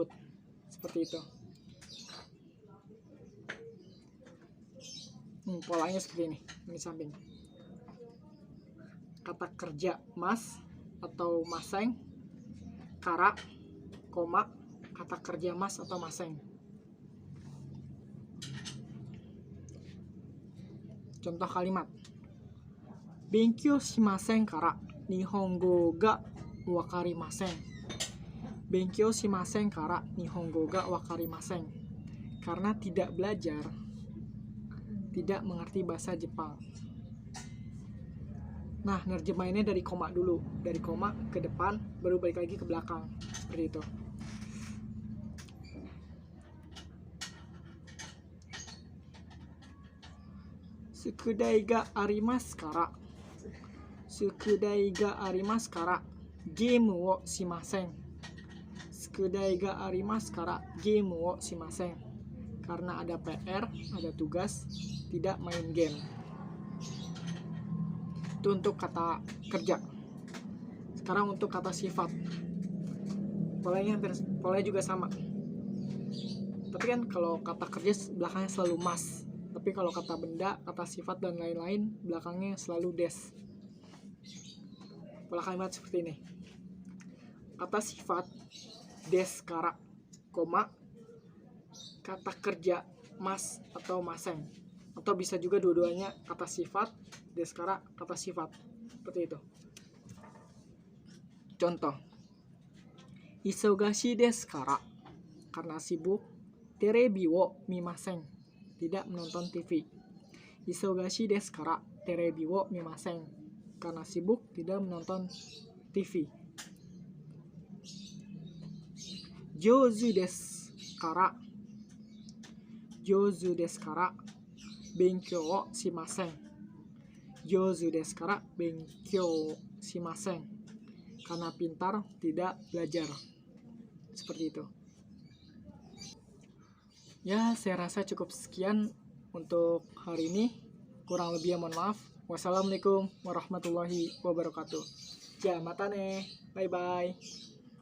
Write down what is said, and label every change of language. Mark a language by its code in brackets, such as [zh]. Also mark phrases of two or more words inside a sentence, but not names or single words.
[id] Seperti itu. Polanya seperti ini. Ini samping. Kata kerja mas atau maseng, kara, koma, kata kerja mas atau maseng. Contoh kalimat. [ja] 勉強しませんから日本語が分かりません. 勉強しませんから日本語が分かりません. [id] Karena tidak belajar, tidak mengerti bahasa Jepang. Nah, nerjemahinnya dari koma dulu. Dari koma ke depan, baru balik lagi ke belakang. Seperti itu. [ja] 宿題がありますから. 宿題がありますからゲームをしません. 宿題がありますからゲームをしません. [id] Karena ada PR, ada tugas, tidak main game. Itu untuk kata kerja. Sekarang untuk kata sifat. Polanya juga sama. Tapi kan kalau kata kerja belakangnya selalu mas. Tapi kalau kata benda, kata sifat dan lain-lain belakangnya selalu des. Pola kalimat seperti ini. Kata sifat [ja] ですから, [id] koma, kata kerja mas atau maseng. Atau bisa juga dua-duanya kata sifat deskara, kata sifat. Seperti itu. Contoh. [ja] 忙しいですから. [id] Karena sibuk. [ja] テレビを見ません. [id] Tidak menonton TV. [ja] 忙しいですから。テレビを見ません. [id] Karena sibuk, tidak menonton TV. [ja] 上手ですから. 上手ですから。勉強をしません. 上手ですから勉強しません. [id] Karena pintar, tidak belajar. Seperti itu. Ya, saya rasa cukup sekian untuk hari ini. Kurang lebih mohon maaf. [ar] السلام عليكم ورحمة الله وبركاته. [ja] じゃ、またね. Bye-bye.